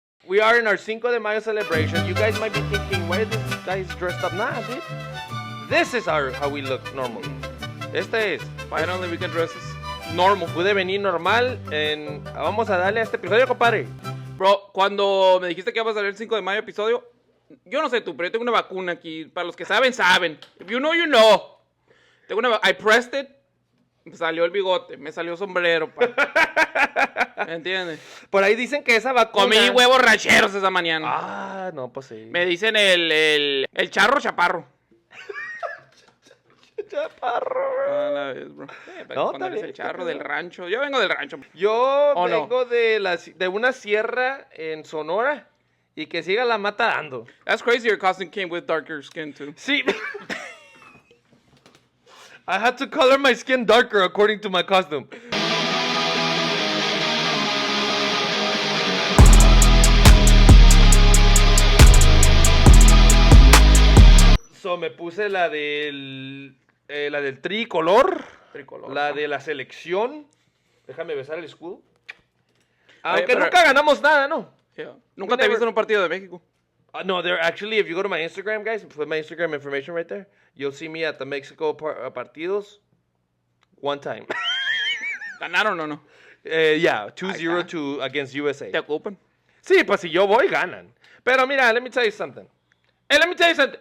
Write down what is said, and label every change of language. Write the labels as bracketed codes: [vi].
[en] we are in our Cinco de Mayo celebration. You guys might be thinking, why are these guys dressed up? Nah, dude. This is how we look normally. [es] Este es. [en] Finally, we can dress normal. [es] Pude venir normal. Vamos a darle a este episodio, compadre. Bro, cuando me dijiste que iba a salir el 5 de mayo episodio, yo no sé tú, pero yo tengo una vacuna aquí. Para los que saben, saben. [en] If you know, you know. I pressed it. [es] Me salió el bigote, me salió sombrero, pa. ¿Me entiendes? Por ahí dicen que esa vacuna... Comí huevos rancheros esa mañana. Ah, no, pues sí. Me dicen el charro chaparro. Chaparro, bro. A la vez, bro. No, cuando eres el charro del rancho. Yo vengo del rancho. Yo vengo de una sierra en Sonora y que siga la mata dando. [en] That's crazy, your costume came with darker skin, too. [es] Sí. [en] I had to color my skin darker according to my costume. [es] So me puse la del tricolor, la de la selección. Déjame besar el escudo. Aunque nunca ganamos nada, ¿no? [en] Yeah. [es] Nunca te he visto en un partido de México. [en] No, there actually, if you go to my Instagram, guys, put my Instagram information right there, you'll see me at the Mexico partidos one time. [es] ¿Ganaron o no? [en] Yeah, 2-0 against USA. [es] ¿Te ocupan? Sí, pues si yo voy, ganan. Pero mira, [en] let me tell you something. Let me tell you something.